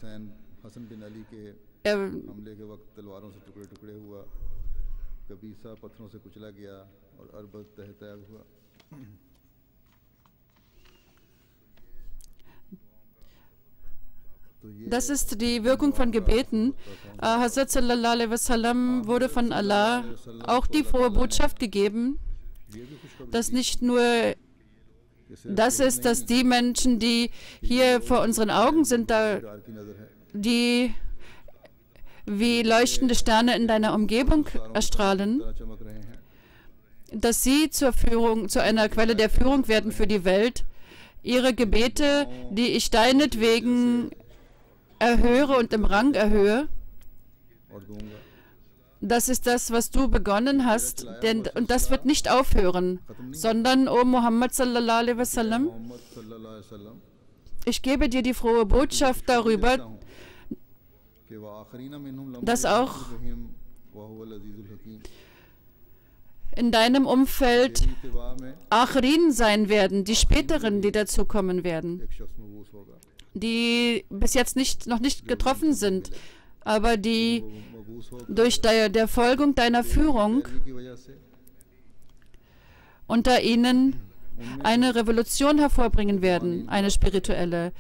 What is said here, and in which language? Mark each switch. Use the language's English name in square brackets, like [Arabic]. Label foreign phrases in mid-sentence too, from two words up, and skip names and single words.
[German] das ist die Wirkung von Gebeten. Hazrat [Arabic] صلى الله عليه وسلم [German] wurde von Allah auch die frohe Botschaft gegeben, dass nicht nur das ist, dass die Menschen, die hier vor unseren Augen sind, die wie leuchtende Sterne in deiner Umgebung erstrahlen, dass sie zu einer Quelle der Führung werden für die Welt. Ihre Gebete, die ich deinetwegen erhöre und im Rang erhöhe, das ist das, was du begonnen hast, und das wird nicht aufhören, sondern, o Muhammad [Arabic] صلى الله عليه وسلم, [German] ich gebe dir die frohe Botschaft darüber, dass auch in deinem Umfeld Akhirin sein werden, die späteren, die dazukommen werden, die bis jetzt noch nicht getroffen sind, aber die durch der Folgung deiner Führung unter ihnen eine Revolution hervorbringen werden, eine spirituelle.